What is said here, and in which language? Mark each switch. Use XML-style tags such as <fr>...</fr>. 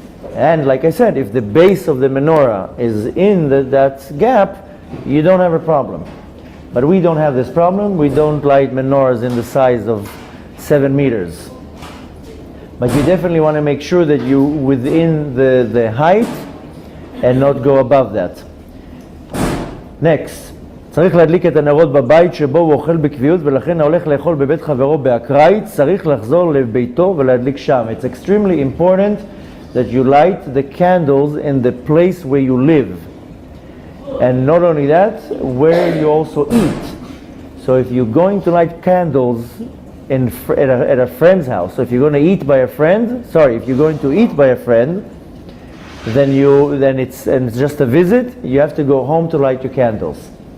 <en>And like I said, if the base of the menorah is in that gap, you don't have a problem. But we don't have this problem. We don't light menorahs in the size of 7 meters. But you definitely want to make sure that you within the height and not go above that.</en> <he>Next, צריך להדליק את הנרות בבית שבו הוא אוכל בקביעות, ולכן ההולך לאכול בבית חברו באקראי צריך לחזור לביתו ולהדליק שם.</he> <en>It's extremely important that you light the candles in the place where you live. And not only that, where you also eat. So if you're going to light candles at a friend's house, so if you're going to eat by a friend, if you're going to eat by a friend, then it's just a visit, you have to go home to light your candles.</en>